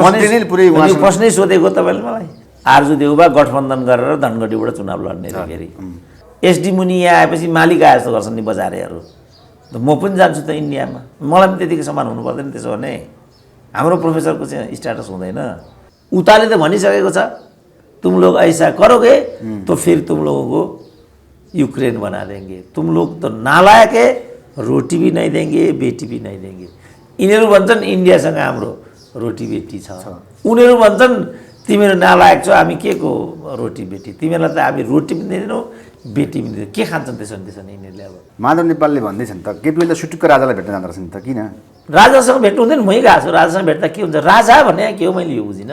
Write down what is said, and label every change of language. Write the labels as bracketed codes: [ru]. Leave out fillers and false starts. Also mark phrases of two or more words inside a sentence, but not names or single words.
[ne] यो प्रश्नै सोधेको तपाईँले मलाई। आरजु देउबा गठबन्धन गरेर धनगढीबाट चुनाव लड्ने रे फेरि। एसडी मुनि यहाँ आएपछि मालिक आए जस्तो गर्छन् नि बजारेहरू। म पनि जान्छु त इन्डियामा, मलाई पनि त्यतिकै समान हुनु पर्दैन। त्यसो भने हाम्रो प्रोफेसरको चाहिँ स्ट्याटस हुँदैन। उताले त भनिसकेको छ, [hi] तुम लोग ऐसा करोगे तो फिर तुम लोगों को यूक्रेन बना देंगे, तुम लोग तो नालायक है, रोटी भी नहीं देंगे, बेटी भी नहीं देंगे। [ne] यिनीहरू भन्छन् इन्डियासँग हाम्रो रोटी बेटी छ, उनीहरू भन्छन् तिमीहरू नालायक छौ, हामी के को रोटी बेटी, तिमीहरूलाई त हामी रोटी पनि दिँदैनौँ, बेटी पनि दिँदैन। के खान्छन् त्यसो भने यिनीहरूले? अब माधव नेपालले भन्दैछन् त केपी ओली त सुटुक्क राजालाई भेट्न जाँदो रहेछन् त, किन? राजासँग भेट्नु हुँदैन, मै गएको छु। राजासँग भेट्दा के हुन्छ? राजा भने के हो मैले यो बुझिनँ।